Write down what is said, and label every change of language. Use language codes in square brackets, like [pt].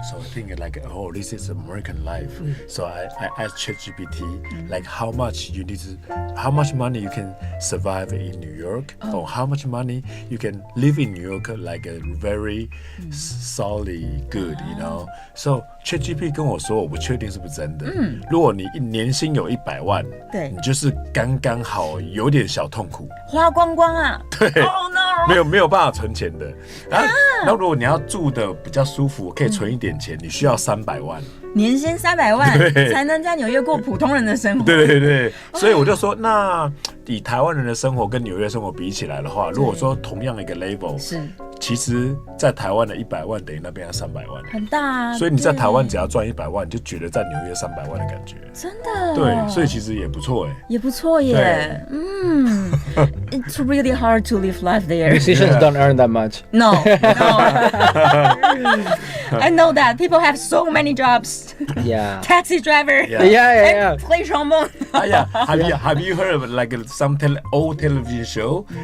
[en] So I think like, oh, this is American life. So I asked ChatGPT like how much money you can survive in New York, or how much money you can live in New York like a very solid good, you know. [zh] So ChatGPT 跟我说，我不确定是不是真的。如果你年薪有100万，对，你就是刚刚好，有点小痛苦，花光光啊。对。 [en] Oh no. [zh] 没有办法存钱的啊。那如果你要住的比较舒服，可以存一点钱，你需要300万，年薪300万才能在纽约过普通人的生活。对，所以我就说，那以台湾人的生活跟纽约生活比起来的话，如果说同样一个 level，是，其实在台湾的100万等于那边要300万，很大啊。所以你在台湾只要赚100万，你就觉得在纽约300万的感觉。真的。对，所以其实也不错哎。也不错耶。嗯， [en] It's really hard to live life there. Musicians don't earn that much. No. I know that people have so many jobs. Yeah. Taxi driver. Yeah. Play trombone. Have you heard of like some old television show?